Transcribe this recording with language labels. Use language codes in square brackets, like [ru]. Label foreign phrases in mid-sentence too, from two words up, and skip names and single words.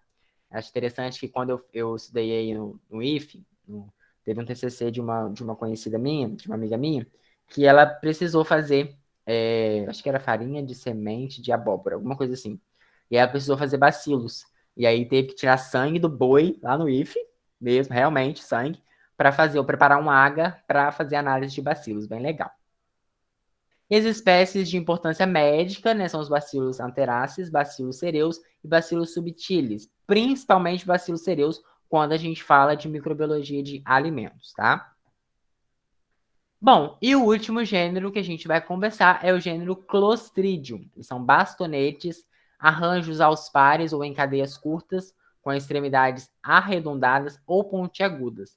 [pt] Acho interessante que quando eu estudei aí no IFE, teve um TCC de uma conhecida minha, de uma amiga minha, que ela precisou fazer, acho que era farinha de semente de abóbora, alguma coisa assim. E ela precisou fazer bacilos. E aí teve que tirar sangue do boi lá no IFE, mesmo, realmente, sangue, para preparar um agar para fazer análise de bacilos, bem legal. E as espécies de importância médica, né, são os bacilos anthracis, bacilos cereus e bacilos subtilis, principalmente bacilos cereus, quando a gente fala de microbiologia de alimentos, tá? Bom, e o último gênero que a gente vai conversar é o gênero Clostridium. São bastonetes, arranjos aos pares ou em cadeias curtas, com extremidades arredondadas ou pontiagudas.